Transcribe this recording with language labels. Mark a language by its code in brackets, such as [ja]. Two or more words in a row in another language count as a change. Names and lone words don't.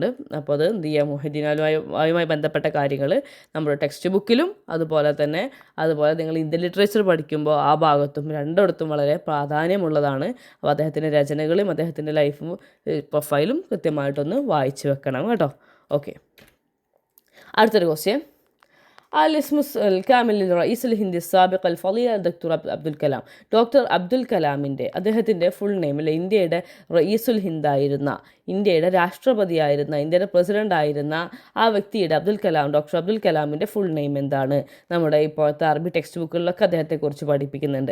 [ml] അപ്പോൾ അത് എന്ത് ചെയ്യുക, മുഹീദ്ദീൻ ആലുവായുമായി ബന്ധപ്പെട്ട കാര്യങ്ങൾ നമ്മുടെ [en] text book [ml] അതുപോലെ നിങ്ങൾ [en] Indian literature [ml] പഠിക്കുമ്പോൾ ആ ഭാഗത്തും രണ്ടിടത്തും വളരെ പ്രാധാന്യമുള്ളതാണ്. അപ്പോൾ അദ്ദേഹത്തിൻ്റെ രചനകളും അദ്ദേഹത്തിൻ്റെ ലൈഫും പ്രൊഫൈലും കൃത്യമായിട്ടൊന്ന് വായിച്ചു വെക്കണം കേട്ടോ. ഓക്കെ, അടുത്തൊരു ക്വസ്റ്റ്യൻ. [ar] الاسم الكامل للرئيس الهندي السابق الفضيل دكتور അബ്ദുൽ കലാം. [ml] ഡോക്ടർ അബ്ദുൽ കലാമിൻ്റെ അദ്ദേഹത്തിൻ്റെ [en] full name [ml] ഇന്ത്യയുടെ [ar] رئيس الهند, [ml] ഇന്ത്യയുടെ രാഷ്ട്രപതിയായിരുന്ന, ഇന്ത്യയുടെ പ്രസിഡൻ്റ് ആയിരുന്ന ആ വ്യക്തിയുടെ ഡോക്ടർ അബ്ദുൽ കലാമിൻ്റെ [en] full name [ml] എന്താണ്? നമ്മുടെ ഇപ്പോഴത്തെ അറബി [en] text books [ml] അദ്ദേഹത്തെക്കുറിച്ച് പഠിപ്പിക്കുന്നുണ്ട്.